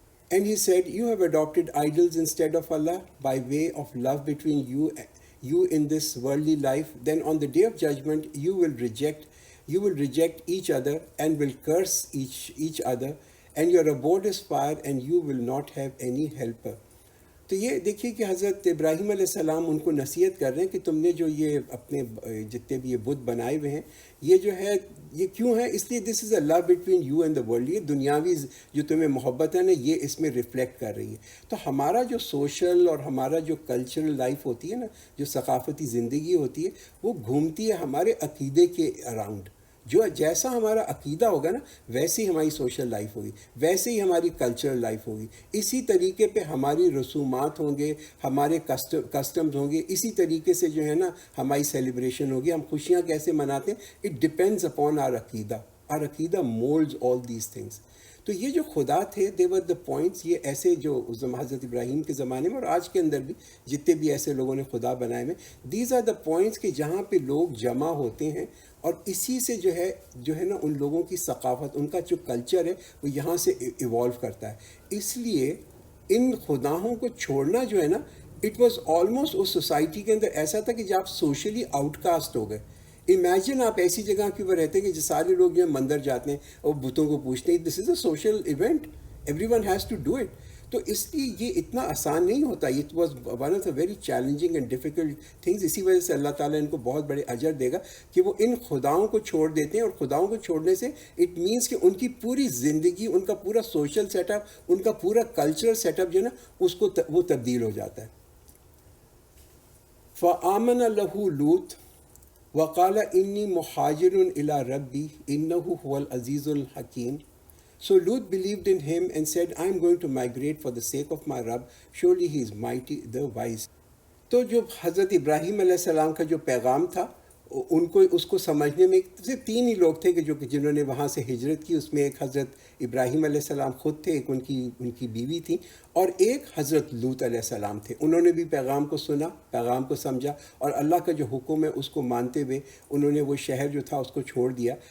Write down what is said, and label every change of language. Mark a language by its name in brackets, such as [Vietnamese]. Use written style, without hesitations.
[English] And he said, you have adopted idols instead of Allah by way of love between you in this worldly life. Then on the day of judgment you will reject each other and will curse each other, and your abode is fire and you will not have any helper. [Urdu] تو یہ دیکھیے کہ حضرت ابراہیم علیہ السلام ان کو نصیحت کر رہے ہیں کہ تم نے جو یہ اپنے جتنے بھی یہ بت بنائے ہوئے ہیں یہ جو ہے یہ کیوں ہے؟ اس لیے [English] This is a love between you and the world. [Urdu] یہ دنیاوی جو تمہیں محبت ہے نا یہ اس میں ریفلیکٹ کر رہی ہے. تو ہمارا جو سوشل اور ہمارا جو کلچرل لائف ہوتی ہے نا، جو ثقافتی زندگی ہوتی ہے، وہ گھومتی ہے ہمارے عقیدے کے اراؤنڈ. جیسا ہمارا عقیدہ ہوگا نا ویسے ہی ہماری سوشل لائف ہوگی، ویسے ہی ہماری کلچرل لائف ہوگی. اسی طریقے پہ ہماری رسومات ہوں گے، ہمارے کسٹمز ہوں گے، اسی طریقے سے جو ہے نا ہماری سیلیبریشن ہوگی. ہم خوشیاں کیسے مناتے ہیں؟ [English] it depends upon our [Urdu] عقیدہ. [English] Our عقیدہ moulds all these things. [Urdu] تو یہ جو خدا تھے [English] They were the points. [Urdu] یہ ایسے جو حضرت ابراہیم کے زمانے میں اور آج کے اندر بھی جتنے بھی ایسے لوگوں نے خدا بنائے ہوئے، [English] these are the points [Urdu] کہ جہاں پہ لوگ جمع ہوتے ہیں، اور اسی سے جو ہے نا ان لوگوں کی ثقافت، ان کا جو کلچر ہے وہ یہاں سے ایوالو کرتا ہے. اس لیے ان خداؤں کو چھوڑنا جو ہے نا [English] it was almost [Urdu] اس society کے اندر ایسا تھا کہ جب آپ سوشلی آؤٹ کاسٹ ہو گئے. امیجن آپ ایسی جگہ کے اوپر رہتے ہیں کہ جو سارے لوگ جو ہے مندر جاتے ہیں اور بتوں کو پوچھتے ہیں. [English] This is a social event, everyone has to do it. [Urdu] تو اس لیے یہ اتنا آسان نہیں ہوتا. [English] It was one of the very challenging and difficult things. [Urdu] اسی وجہ سے اللہ تعالیٰ ان کو بہت بڑے اجر دے گا کہ وہ ان خداؤں کو چھوڑ دیتے ہیں. اور خداؤں کو چھوڑنے سے [English] it means [Urdu] کہ ان کی پوری زندگی, ان کا پورا سوشل سیٹ اپ, ان کا پورا کلچرل سیٹ اپ جو ہے نا اس کو وہ تبدیل ہو جاتا ہے. [Arabic] فآمن لہ لوط وقال انی مہاجر الی ربی انہ هو العزیز الحکیم. [English] So Lut believed in him and said, I am going to migrate for the sake of my Rabb. Surely he is mighty, the wise. [Urdu] تو جو حضرت ابراہیم علیہ السلام کا جو پیغام تھا ان کو اس کو سمجھنے میں صرف 3 ہی لوگ تھے کہ جنہوں نے وہاں سے ہجرت کی. اس میں ایک حضرت ابراہیم علیہ السلام خود تھے, ایک ان کی بیوی تھی, اور ایک حضرت لوط علیہ السلام تھے. انہوں نے بھی پیغام کو سنا, پیغام کو سمجھا, اور اللہ کا جو حکم ہے اس کو مانتے ہوئے انہوں نے وہ شہر جو تھا اس کو چھوڑ دیا.